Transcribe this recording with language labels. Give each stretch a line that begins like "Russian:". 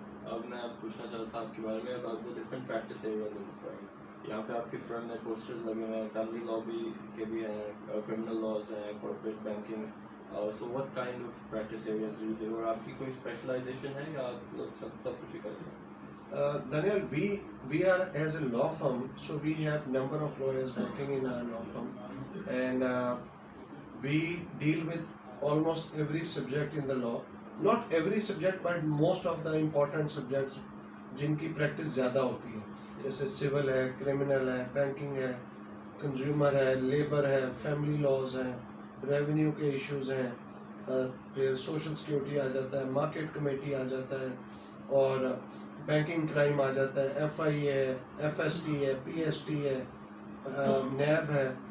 Urdu: اب میں آپ پوچھنا چاہتا تھا آپ کے بارے میں
English: About the different practice areas of the firm.
Urdu: یہاں پہ آپ کی فرم میں پوسٹرز لگے ہوئے ہیں, فیملی لا بھی کے بھی ہیں, کرمنل لاز ہیں, corporate banking.
English: so what kind of practice areas do you do,
Urdu: اور آپ کی کوئی اسپیشلائزیشن ہے یا آپ لوگ سب کچھ ہی کرتے ہیں؟
English: Daniel, we are as a law firm, so we have number of lawyers working in our law firm, and we deal with almost every subject in the law. Not every subject, but most of the important subjects
Urdu: جن کی practice زیادہ ہوتی ہے, جیسے civil ہے, criminal ہے, banking ہے, consumer ہے, لیبر ہے, فیملی لاز ہیں, ریونیو کے ایشوز ہیں, پھر سوشل سیکیورٹی آ جاتا ہے, مارکیٹ کمیٹی آ جاتا ہے, اور بینکنگ کرائم آ جاتا ہے, ایف آئی ہے, ایف ایس ٹی ہے, پی ایس ٹی ہے, نیب ہے.